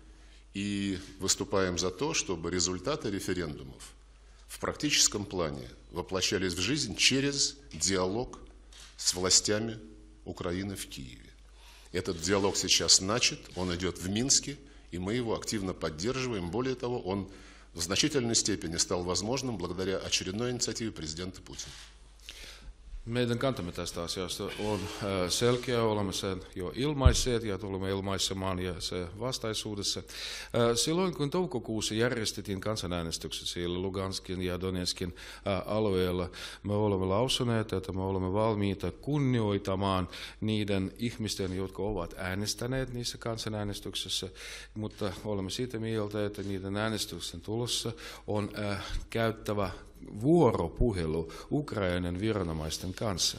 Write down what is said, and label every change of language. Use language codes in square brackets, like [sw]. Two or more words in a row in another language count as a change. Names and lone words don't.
[ru] и выступаем за то, чтобы результаты референдумов в практическом плане воплощались в жизнь через диалог с властями Украины в Киеве. Этот диалог сейчас начат, он идет в Минске, и мы его активно поддерживаем. Более того, он в значительной степени стал возможным благодаря очередной инициативе президента Путина. [fi] Meidän kantamme tästä asiasta on selkeä, olemme sen jo ilmaisseet ja tulemme ilmaisemaan ja se vastaisuudessa. Silloin kun toukokuussa järjestettiin kansanäänestykset siellä Luganskin ja Donetskin alueella, me olemme lausuneet, että me olemme valmiita kunnioitamaan niiden ihmisten, jotka ovat äänestäneet niissä kansanäänestyksissä, mutta olemme siitä mieltä, että niiden äänestyksen tulossa on käyttävä vuoropuhelu Ukrainan viranomaisten kanssa.